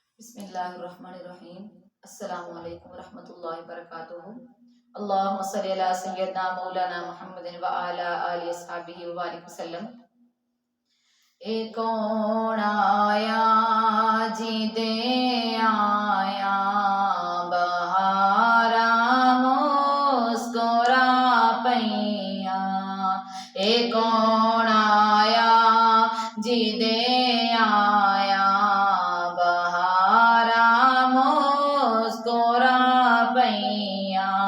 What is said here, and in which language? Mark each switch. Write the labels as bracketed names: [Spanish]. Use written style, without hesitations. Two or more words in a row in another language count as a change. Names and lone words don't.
[Arabic] بسم الله الرحمن الرحيم. السلام عليكم رحمة الله وبركاته. اللهم صل على سيدنا مولانا محمد وعلى آل أصحابه وبارك وسلم. [Punjabi] اے کون آیا جدے آیا بہارا مسکرا پیا. اے کون آیا جدے آیا بہارا مسکرا پیا.